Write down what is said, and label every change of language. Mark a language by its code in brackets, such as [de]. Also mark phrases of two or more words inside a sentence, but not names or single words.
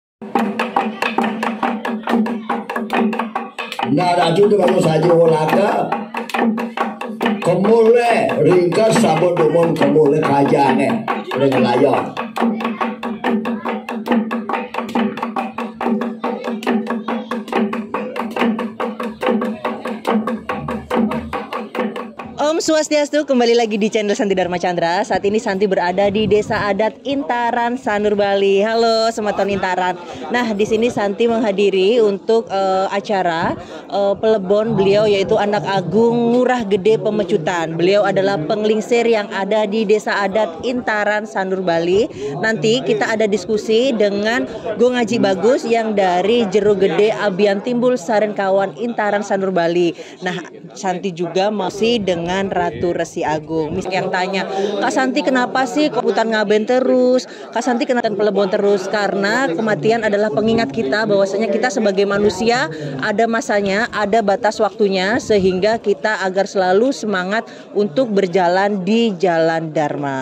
[id] Naraju itu kalau saja olaga kemule ringkas sabun dumon kemule kajane dengan layon. Om Swastiastu, kembali lagi di channel Santi Dharma Chandra. Saat ini Santi berada di Desa Adat Intaran, Sanur, Bali. Halo Semeton Intaran. Nah, di sini Santi menghadiri untuk acara pelebon beliau, yaitu Anak Agung Ngurah Gede Pemecutan. Beliau adalah penglingsir yang ada di Desa Adat Intaran, Sanur, Bali. Nanti kita ada diskusi dengan Go Ngaji Bagus yang dari Jero Gede Abian Timbul Saren Kawan Intaran, Sanur, Bali. Nah, Santi juga masih dengan Ratu Resi Agung. Yang tanya, Kak Santi kenapa sih hutan ngaben terus? Kak Santi kenapa pelebon terus? Karena kematian adalah pengingat kita bahwasanya kita sebagai manusia ada masanya, ada batas waktunya, sehingga kita agar selalu semangat untuk berjalan di jalan Dharma.